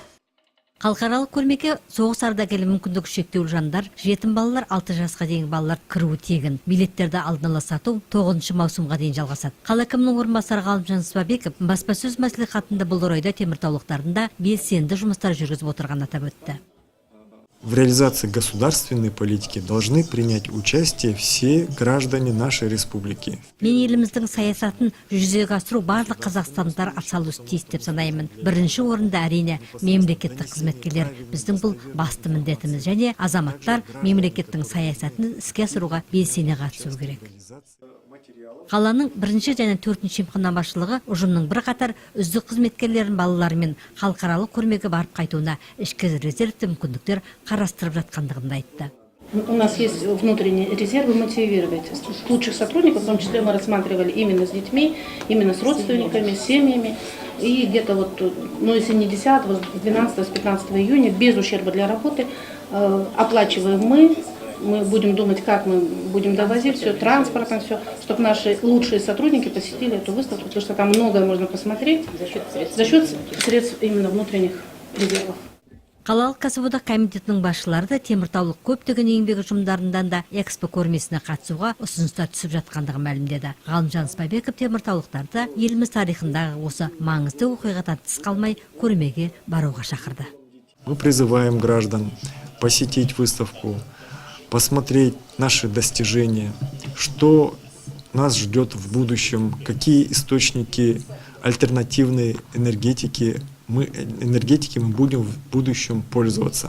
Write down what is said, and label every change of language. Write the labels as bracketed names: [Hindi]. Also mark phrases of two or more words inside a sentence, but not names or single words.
[Kazakh] Халықаралық көрмеге соғыс ардагері мүмкіндігі шектеулі жандар, жетім балалар, 6 жасқа дейінгі балалар кіруі тегін. Билеттерді алдын ала сату 9 маусымға дейін жалғасады. Қала әкімінің орынбасары Ғалымжан Сыпабеков баспасөз мәслихатында бұл орайда теміртаулықтардың да белсенді жұмыстар жүргізіп отырғанын атап өтті. [Russian] В реализации государственной политики должны принять участие все граждане нашей республики. [Kazakh] Мен еліміздің саясатын жүзеге асыру барлық қазақстандықтар атсалысуы тиіс деп санаймын. Бірінші орында әрине мемлекеттік қызметкерлер. Біздің бұл басты міндетіміз, және азаматтар мемлекеттің саясатын іске асыруға белсене қатысу керек. Қаланың 1 және 4 емхана басшылығы ұжымның бірқатар үздік қызметкерлерін балаларымен халықаралық көрмеге барып қайтуына ішкі резервті мүмкіндіктер қарастырып жатқандығын айтты. [Russian] У нас есть внутренние резервы мотивировать лучших сотрудников, в том числе мы рассматривали именно с детьми, именно с родственниками, с семьями. И где-то вот, ну если не 10, с 12, с 15 июня, без ущерба для работы, оплачиваем мы будем думать, как мы будем довозить все, транспортом все, чтобы наши лучшие сотрудники посетили эту выставку, потому что там многое можно посмотреть за счет средств именно внутренних резервов. [Kazakh] Қалалық кәсіподақ комитетінің басшылары да теміртаулық көптеген еңбек ұжымдарынан да Экспо көрмесіне қатысуға ұсыныстар түсіп жатқандығын мәлімдеді. Ғалымжан Сыпабеков теміртаулықтарды еліміз тарихындағы осы маңызды оқиғадан тыс қалмай көрмеге баруға шақырды. [Russian] Мы призываем граждан посетить выставку, посмотреть наши достижения, что нас ждет в будущем, какие источники альтернативной энергетики мы будем в будущем пользоваться.